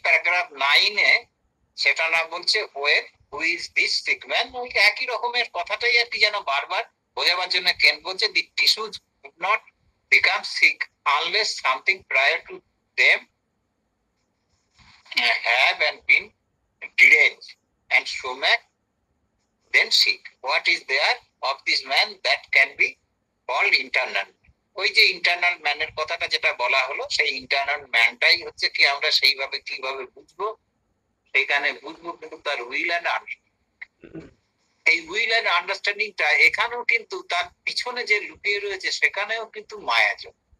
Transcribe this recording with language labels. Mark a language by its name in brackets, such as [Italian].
[Bangla] Paragraph 9-এ সেটা না বলছে [English] where who is this sick man, [Bangla] ওই একই রকমের কথাটাই আর কি, যেন বারবার বোঝাবার জন্য কেন বলছে [English] The tissues would not become sick unless something prior to them have and been deranged and so make then sick. What is there of this man that can be called internal? [Bangla] ওই যে ইন্টারনাল ম্যানের কথাটা যেটা বলা হলো, সেই internal ম্যানটাই হচ্ছে কি আমরা সেইভাবে কিভাবে বুঝবো, সেখানে বুঝবো কিন্তু তার উইল অ্যান্ড আন্ডারস্ট্যান্ডিং। এই উইল অ্যান্ড আন্ডারস্ট্যান্ডিংটা এখানেও কিন্তু তার পিছনে যে লুকিয়ে রয়েছে সেখানেও কিন্তু মায়াজল।